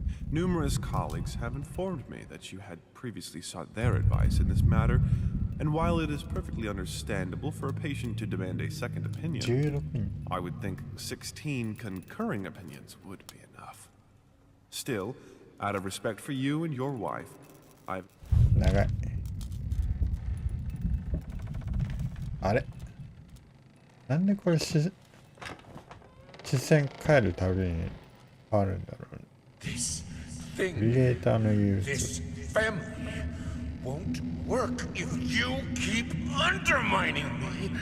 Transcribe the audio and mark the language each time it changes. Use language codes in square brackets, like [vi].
[en] Numerous colleagues have informed me that you had previously sought their advice in this matter, and while it is perfectly understandable for a patient to demand a second opinion, I would think 16 concurring opinions would be enough. Still, Out of respect for you and your wife, I've... [ja] 長い。あれなんでこれ視線変えるたびに変わるんだろうね。クリエイターの憂鬱。 [en] This family won't work if you keep undermining me.